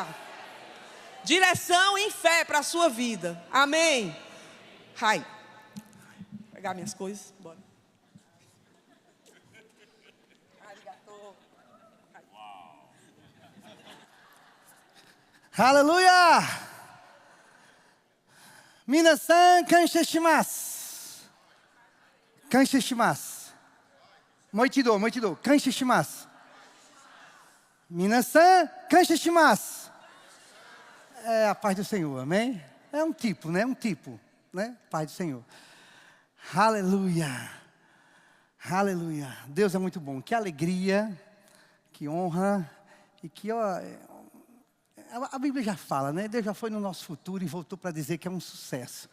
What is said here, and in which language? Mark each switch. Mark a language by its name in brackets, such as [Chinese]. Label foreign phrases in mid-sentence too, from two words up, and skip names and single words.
[Portuguese] Direção em fé para a sua vida. Amém. Vou pegar minhas coisas. Bora. Aleluia! [Japanese] 皆さん感謝します. 感謝します。もう一度、感謝します. 皆さん感謝します. [Portuguese] É a paz do Senhor, amém? É um tipo, Um tipo, Paz do Senhor. Aleluia. Aleluia. Deus é muito bom. Que alegria, que honra e que a Bíblia já fala, Deus já foi no nosso futuro e voltou para dizer que é um sucesso.